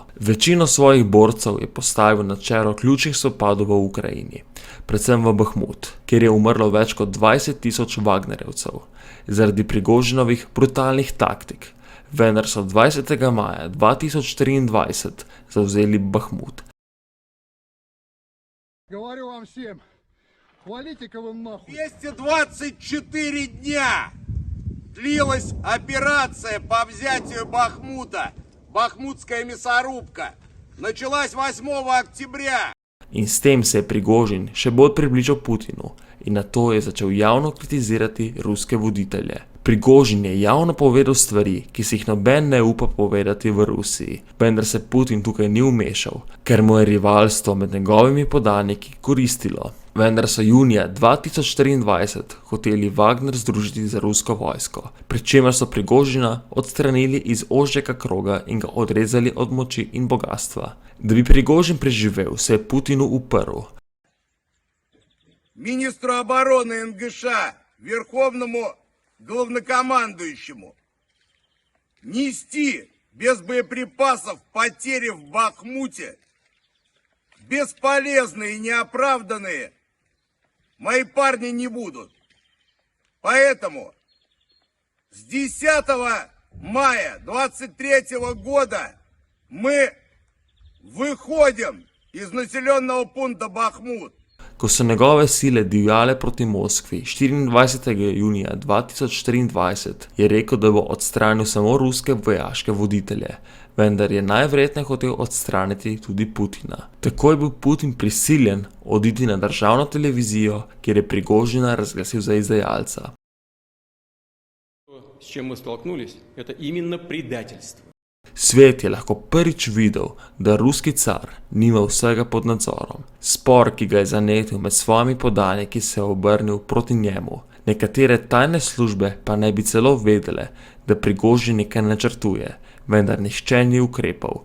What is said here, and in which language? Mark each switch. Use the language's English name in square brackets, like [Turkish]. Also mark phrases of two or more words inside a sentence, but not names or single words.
[Slovenian] Večino svojih borcev je postavil na čelo ključnih spopadov v Ukrajini, predvsem v Bahmut, kjer je umrlo več kot 20.000 Wagnerjevcev zaradi Prigožinovih brutalnih taktik. Vendar so 20. maja 2023 zavzeli Bahmut. [Russian] Говорю вам всем, валите-ка вы нахуй. 224 дня длилась операция по взятию Бахмута. Бахмутская мясорубка. Началась 8 октября. [Slovenian] In s tem se je Prigožin še bolj približal Putinu in nato je začel javno kritizirati ruske voditelje. Prigožin je javno povedal stvari, ki si jih noben ne upa povedati v Rusiji, vendar se Putin tukaj ni vmešal, ker mu je rivalstvo med njegovimi podaniki koristilo. Vendar so junija 2024 hoteli Wagner združiti za rusko vojsko, pri čemer so Prigožina odstranili iz ožjega kroga in ga odrezali od moči in bogatstva. Da bi Prigožin preživel, se je Putinu uprl. [Russian] Министру обороны НГШ, верховному главнокомандующему, нести без боеприпасов потери в Бахмуте, бесполезные и неоправданные, мои парни не будут. Поэтому с 10 мая 23 года мы выходим из населенного пункта Бахмут. [Slovenian] Ko so njegove sile divjale proti Moskvi 24. junija 2024, je rekel, da bo odstranil samo ruske vojaške voditelje, vendar je najverjetneje hotel odstraniti tudi Putina. Tako je bil Putin prisiljen oditi na državno televizijo, kjer je Prigožina razglasil za izdajalca. [Russian] С чем мы столкнулись, это именно предательство. [Slovenian] Svet je lahko prvič videl, da ruski car nima vsega pod nadzorom. Spor, ki ga je zanetil med svojimi podaniki, se je obrnil proti njemu. Nekatere tajne službe pa naj bi celo vedele, da Prigožin nekaj načrtuje, vendar nihče ni ukrepal.